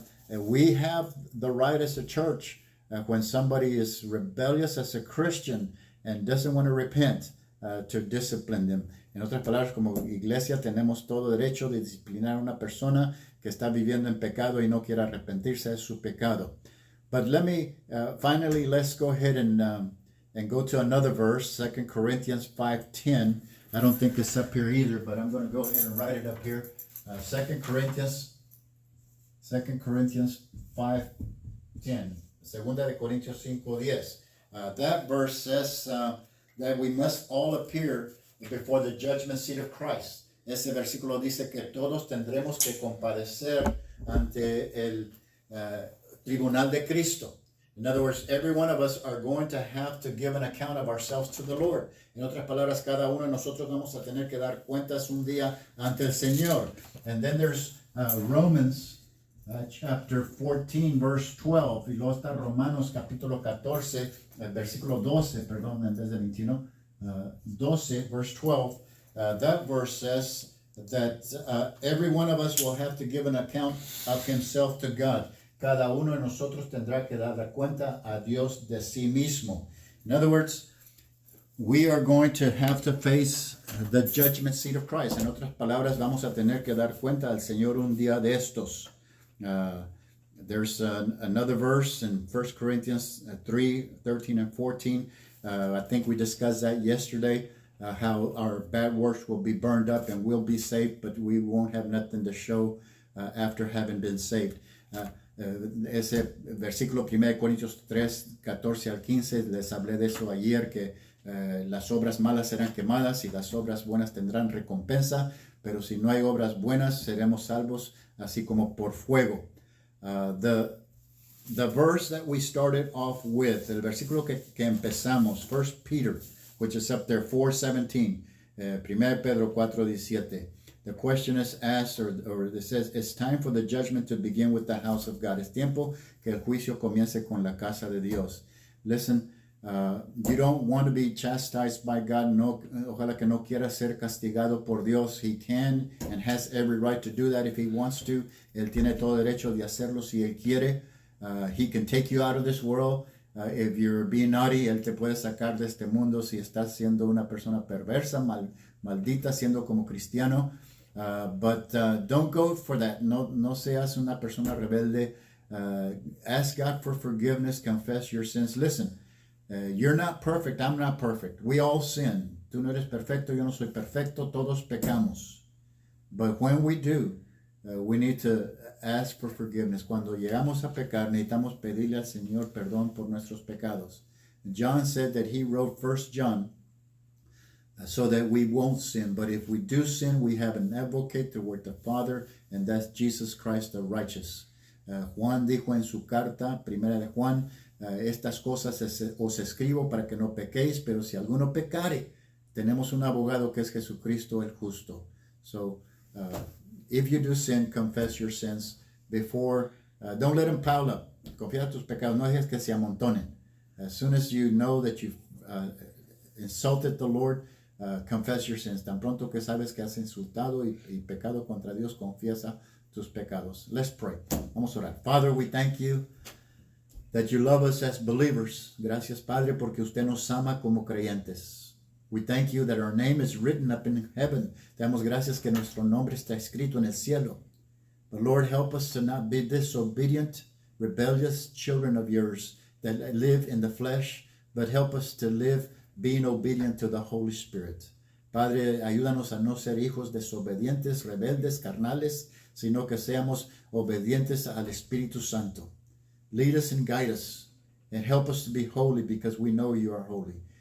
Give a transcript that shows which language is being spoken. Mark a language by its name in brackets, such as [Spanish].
[English] We have the right as a church when somebody is rebellious as a Christian and doesn't want to repent to discipline them. [Spanish] En otras palabras, como iglesia tenemos todo derecho de disciplinar a una persona que está viviendo en pecado y no quiere arrepentirse de su pecado. [English] But let me, finally, let's go ahead and go to another verse, 2 Corinthians 5:10. I don't think it's up here either, but I'm going to go ahead and write it up here. 2 Corinthians 5:10. [Spanish] Segunda de Corintios 5:10. [English] That verse says that we must all appear before the judgment seat of Christ. [Spanish] Ese versículo dice que todos tendremos que compadecer ante el tribunal de Cristo. [English] In other words, every one of us are going to have to give an account of ourselves to the Lord. [Spanish] En otras palabras, cada uno de nosotros vamos a tener que dar cuentas un día ante el Señor. [English] And then there's Romans chapter 14, verse 12. [Spanish] Y luego está Romanos capítulo 14, versículo 12, perdón, en vez de 21. [English] 12, verse 12. That verse says that every one of us will have to give an account of himself to God. [Spanish] Cada uno de nosotros tendrá que dar cuenta a Dios de sí mismo. [English] In other words, we are going to have to face the judgment seat of Christ. [Spanish] En otras palabras, vamos a tener que dar cuenta al Señor un día de estos. [English] There's another verse in 1 Corinthians 3:13 and 14. I think we discussed that yesterday, how our bad works will be burned up and we'll be saved, but we won't have nothing to show after having been saved. [Spanish] Ese versículo 1 Corintios 3, 14 al 15, les hablé de eso ayer, que las obras malas serán quemadas y las obras buenas tendrán recompensa, pero si no hay obras buenas, seremos salvos así como por fuego. [English] The verse that we started off with, [Spanish] el versículo que empezamos, [English] 1 Peter, which is up there, 4:17, [Spanish] 1 Pedro 4:17. [English] The question is asked, or it says, it's time for the judgment to begin with the house of God. [Spanish] Es tiempo que el juicio comience con la casa de Dios. [English] Listen, you don't want to be chastised by God. [Spanish] No, ojalá que no quiera ser castigado por Dios. [English] He can and has every right to do that if he wants to. [Spanish] Él tiene todo derecho de hacerlo si él quiere. [English] He can take you out of this world. If you're being naughty, [Spanish] él te puede sacar de este mundo si estás siendo una persona perversa, maldita, siendo como cristiano. [English] But don't go for that. [Spanish] No seas una persona rebelde. [English] Ask God for forgiveness. Confess your sins. Listen, you're not perfect. I'm not perfect. We all sin. [Spanish] Tú no eres perfecto. Yo no soy perfecto. Todos pecamos. [English] But when we do, we need to ask for forgiveness. [Spanish] Cuando llegamos a pecar, necesitamos pedirle al Señor perdón por nuestros pecados. [English] John said that he wrote 1 John so that we won't sin. But if we do sin, we have an advocate toward the Father, and that's Jesus Christ the righteous. [Spanish] Juan dijo en su carta, primera de Juan, estas cosas os escribo para que no pequéis, pero si alguno pecare, tenemos un abogado que es Jesucristo el justo. [English] So, if you do sin, confess your sins before, don't let them pile up. [Spanish] Confiesa tus pecados, no dejes que se amontonen. [English] As soon as you know that you've insulted the Lord, confess your sins. [Spanish] Tan pronto que sabes que has insultado y pecado contra Dios, confiesa tus pecados. [English] Let's pray. [Spanish] Vamos a orar. [English] Father, we thank you that you love us as believers. [Spanish] Gracias, Padre, porque usted nos ama como creyentes. [English] We thank you that our name is written up in heaven. [Spanish] Te damos gracias que nuestro nombre está escrito en el cielo. [English] But Lord, help us to not be disobedient, rebellious children of yours that live in the flesh, but help us to live being obedient to the Holy Spirit. [Spanish] Padre, ayúdanos a no ser hijos desobedientes, rebeldes, carnales, sino que seamos obedientes al Espíritu Santo. [English] Lead us and guide us, and help us to be holy because we know you are holy.